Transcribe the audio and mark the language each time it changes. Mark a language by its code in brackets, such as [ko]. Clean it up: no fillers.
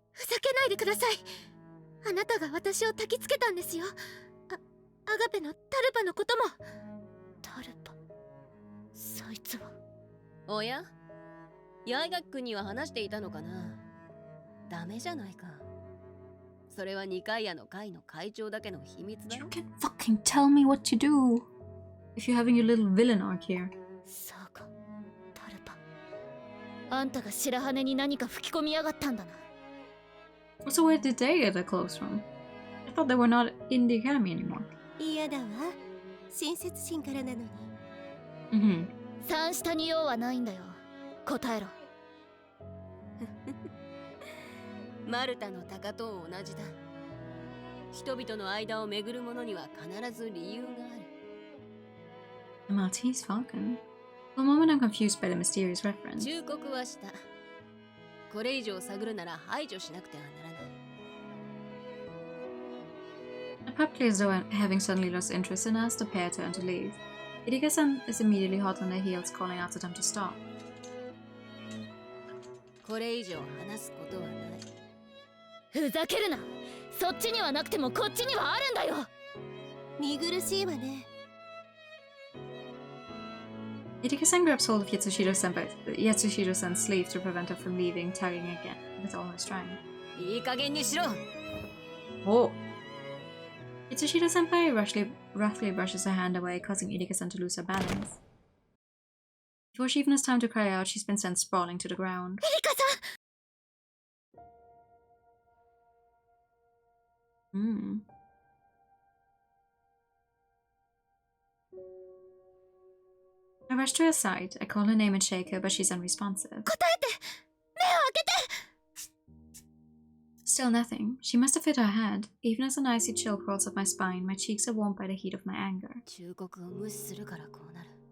[ja] ふざけないでください。あなたが私を焚きつけたんですよ。アガペのタルパのことも。タルパ、そいつは。おや、八重垣くんには話していたのかな。ダメじゃないか。それは二階屋の会の会長だけの秘密だろ。 [en] You can fucking tell me what to do if you're having your little villain arc here. [ja] そうか、タルパ。あんたが白羽に何か吹き込みやがったんだな。 [en] So where did they get their clothes from? I thought they were not in the academy anymore. [ja] 嫌だわ。親切心からなのに。三下に用はないんだよ。答えろ。マルタの鷹と同じだ。人々の間を巡る者には必ず理由がある。 [en] The Maltese Falcon? For a moment I'm confused by the mysterious reference. [ja] 忠告はした。これ以上探るなら排除しなくてはならない。 [en] Abruptly, as though having suddenly lost interest in us, the pair turn to leave. Irika-san is immediately hot on their heels, calling out to them to stop. [ja] これ以上話すことはない。ふざけるな。そっちにはなくてもこっちにはあるんだよ。見苦しいわね。 [en] Irika-san grabs hold of Yatsushiro-san's sleeve to prevent her from leaving, tugging again with all her strength. [ja] いい加減にしろ。 [en] Oh! Yatsushiro-senpai roughly brushes her hand away, causing Irika-san to lose her balance. Before she even has time to cry out, she's been sent sprawling to the ground. [ja] エリカさん。 [en] I rush to her side. I call her name and shake her, but she's unresponsive. [ja] 答えて。目を開けて。 [en] Still nothing. She must have hit her head. Even as an icy chill crawls up my spine, my cheeks are warmed by the heat of my anger. [ja] 忠告を無視するからこうなる。